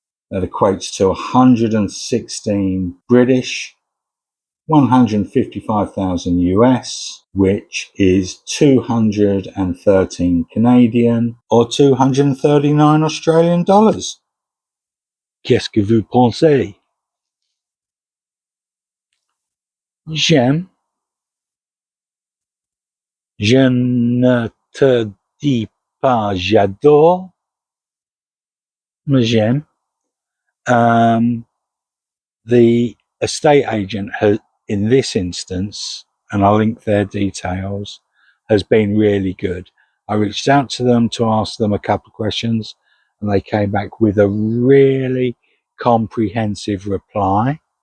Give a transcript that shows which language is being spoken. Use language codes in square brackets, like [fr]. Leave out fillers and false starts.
[en] That equates to 116 British, 155,000 US, which is 213 Canadian, or 239 Australian dollars. [fr] Qu'est-ce que vous pensez? J'aime. Je ne te dis pas j'adore, mais j'aime. [en] The estate agent has, in this instance, and I'll link their details, has been really good. I reached out to them to ask them a couple of questions, and they came back with a really comprehensive reply.